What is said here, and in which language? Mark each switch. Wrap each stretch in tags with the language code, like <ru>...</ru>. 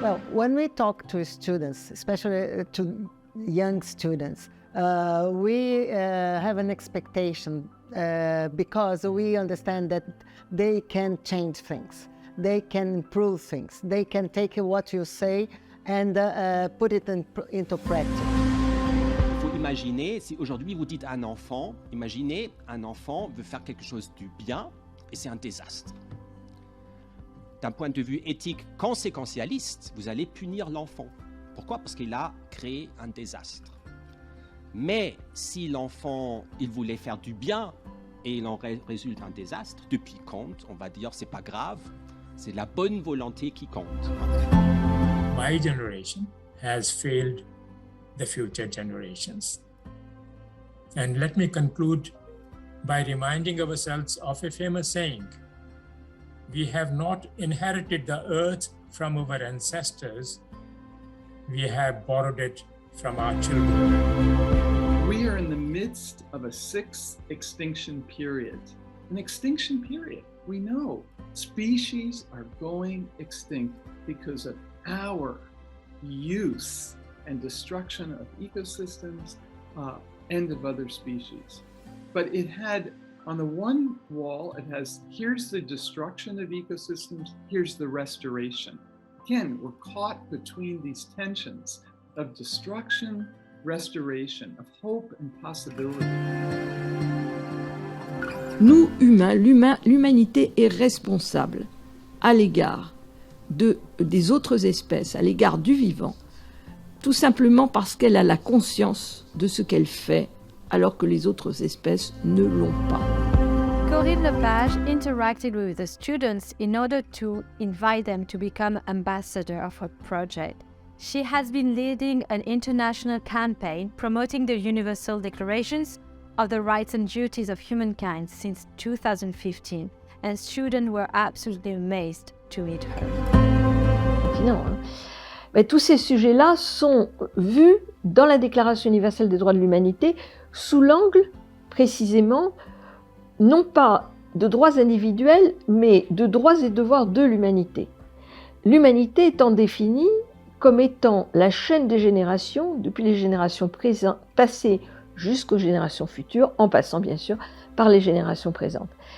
<en>Well, when we talk to students, especially to young students, we have an expectation because we understand that they can change things, they can improve things, they can take what you say and put it into practice.</en> <fr>Imaginez, si aujourd'hui vous dites à un enfant, imaginez un enfant veut faire quelque chose du bien et c'est un désastre. D'un point de vue éthique conséquentialiste, vous allez punir l'enfant. Pourquoi? Parce qu'il a créé un désastre. Mais si l'enfant, il voulait faire du bien et il en résulte un désastre, depuis quand on va dire c'est pas grave, c'est la bonne volonté qui compte.</fr> <en>My generation has failed the future generations. And let me conclude by reminding ourselves of a famous saying. We have not inherited the earth from our ancestors, we have borrowed it from our children. We are in the midst of a sixth extinction period. An extinction period. We know species are going extinct because of our use and destruction of ecosystems and of other species. But it had, on the one wall, it has, here's the destruction of ecosystems, here's the restoration. Again, we're caught between these tensions of destruction, restoration, of hope and possibility.</en> <fr>Nous, humains, l'humanité est responsable à l'égard des autres espèces, à l'égard du vivant, tout simplement parce qu'elle a la conscience de ce qu'elle fait, alors que les autres espèces ne l'ont pas.</fr> <en>Corinne Lepage interacted with the students in order to invite them to become ambassador of her project. She has been leading an international campaign promoting the Universal Declarations of the Rights and Duties of Humankind since 2015, and students were absolutely amazed to meet her.</en> <fr>Non, hein. Mais tous ces sujets-là sont vus dans la Déclaration universelle des droits de l'humanité sous l'angle, précisément, non pas de droits individuels, mais de droits et devoirs de l'humanité. L'humanité étant définie comme étant la chaîne des générations, depuis les générations passées jusqu'aux générations futures, en passant bien sûr par les générations présentes.</fr>